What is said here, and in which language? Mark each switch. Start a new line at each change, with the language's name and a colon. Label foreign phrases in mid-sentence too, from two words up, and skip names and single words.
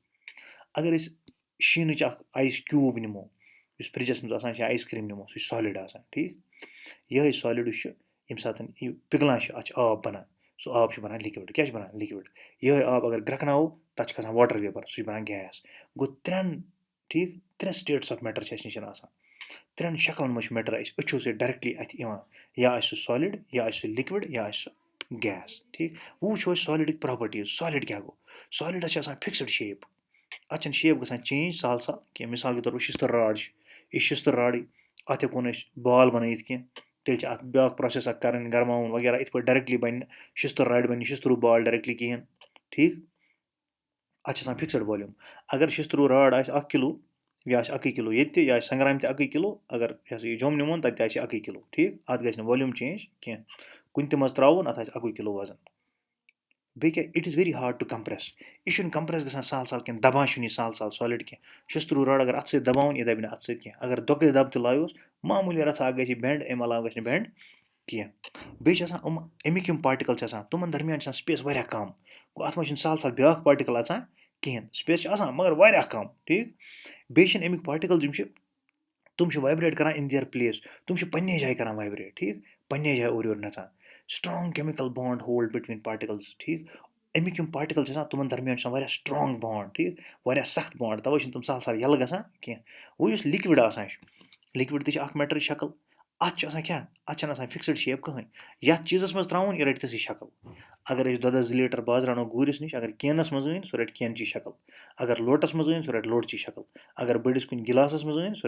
Kashmiri: اگر أسۍ شیٖنٕچ اکھ
English: ice cube
Kashmiri: نِمو یُس فرٛجَس منٛز آسان چھِ
English: ice cream
Kashmiri: نِمو سُہ چھُ سالِڈ آسان ٹھیٖک یِہوٚے سالِڈ یُس چھُ ییٚمہِ ساتہٕ یہِ پِگلان چھُ اَتھ چھُ آب بَنان سُہ آب چھُ بَنان لِکوِڈ کیٛاہ چھُ بَنان لِکوِڈ یِہوٚے آب اگر گرٛٮ۪کناوو تَتھ چھُ کھسان
English: water vapour
Kashmiri: سُہ چھُ بَنان گیس گوٚو ٹھیٖک
English: 3 states of matter
Kashmiri: چھِ اَسہِ نِش آسان 3 شکلن منٛز چھُ میٹر اَسہِ أچھو سۭتۍ ڈایرٮ۪کٹلی اَتھِ یِوان یا آسہِ سُہ سالِڈ یا آسہِ سُہ لِکوِڈ یا آسہِ سُہ گیس ٹھیٖک وۄنۍ وٕچھو أسۍ سالِڈٕکۍ پراپرٹیٖز سالِڈ کیٛاہ گوٚو سالِڈَس چھِ آسان
English: fixed shape
Kashmiri: اَتھ چھَنہٕ شیپ گژھان چینٛج سہل سہل کینٛہہ مِثال کے طور پر شِستٕر راڈ چھِ یہِ شِستٕر راڈٕے اَتھ ہٮ۪کو نہٕ أسۍ بال بَنٲیِتھ کینٛہہ تیٚلہِ چھِ اَتھ بیٛاکھ پرٛوسٮ۪س اَکھ کَرٕنۍ گرماوُن وغیرہ یِتھ پٲٹھۍ ڈایرٮ۪کٹلی بَنہِ نہٕ شِستٕر راڈِ بَنہِ نہٕ شِستٕروٗ بال ڈایرٮ۪کٹلی کِہیٖنۍ ٹھیٖک اَتھ چھِ آسان
English: fixed volume
Kashmiri: اگر شِستٕروٗ راڈ آسہِ 1 کِلوٗ یہِ آسہِ 1 کِلوٗ ییٚتہِ تہِ یہِ آسہِ سنٛگرامہِ تہِ 1 کِلوٗ اگر یہِ ہسا یہِ جوٚم نِمون تَتہِ تہِ آسہِ 1 کِلوٗ ٹھیٖک اَتھ گژھِ نہٕ
English: volume change
Kashmiri: کینٛہہ کُنہِ تہِ منٛز ترٛاوُن اَتھ آسہِ 1 کِلوٗ وزن بیٚیہِ کیٛاہ
English: it is very hard to compress
Kashmiri: یہِ چھُنہٕ کَمپرٛٮ۪س گژھان سہل سہل کینٛہہ دبان چھُنہٕ یہِ سہل سہل سالِڈ کینٛہہ شِستٕروٗ راڈ اگر اَتھٕ سۭتۍ دباوُن یہِ دَبہِ نہٕ اَتھٕ سۭتۍ کینٛہہ اگر دۄگٔے دَب تہِ لایوس معموٗلی رژھا اکھ گژھِ یہِ بٮ۪نٛڈ اَمہِ علاوٕ گژھِ نہٕ بٮ۪نٛڈ کینٛہہ بیٚیہِ چھِ آسان اَمِکۍ یِم پاٹِکل چھِ آسان تِمن درمیان چھِ آسان سپیس واریاہ کَم گوٚو اَتھ منٛز چھِنہٕ سہل سہل بیٛاکھ پاٹِکل اژان کِہیٖنۍ سپیس چھِ آسان مگر واریاہ کَم ٹھیٖک بیٚیہِ چھِنہٕ اَمِکۍ پاٹِکل یِم چھِ تِم چھِ وایبریٹ کران
English: in their place
Kashmiri: تِم چھِ پنٛنے جایہِ کران وایبریٹ ٹھیٖک پنٛنے جایہِ اورٕ یورٕ نژان
English: strong chemical bond hold between particles
Kashmiri: ٹھیٖک اَمِکۍ یِم پاٹِکل چھِ آسان تِمن درمیان چھِ آسان واریاہ
English: strong bond
Kashmiri: ٹھیٖک واریاہ سخت بانڈ تَوَے چھِنہٕ تِم سہل سہل یَلہٕ گژھان کینٛہہ وۄنۍ یُس لِکوِڈ آسان چھُ لِکوِڈ تہِ چھِ اکھ میٹرٕچ شکل اَتھ چھُ آسان کیٛاہ اَتھ چھَنہٕ آسان
English: fixed shape
Kashmiri: کٕہٕنۍ یَتھ چیٖزَس منٛز ترٛاوُن یہِ رَٹہِ تِژھٕے شکل اگر أسۍ دۄدَس 2 لیٖٹر بازرٕ اَنو گوٗرِس نِش اگر کینَس منٛز أنۍ سُہ رَٹہِ کینچی شکل اگر لوٹَس منٛز أنۍ سُہ رَٹہِ لوٹچی شکل اگر بٔڑِس کُنہِ گِلاسَس منٛز أنۍ سُہ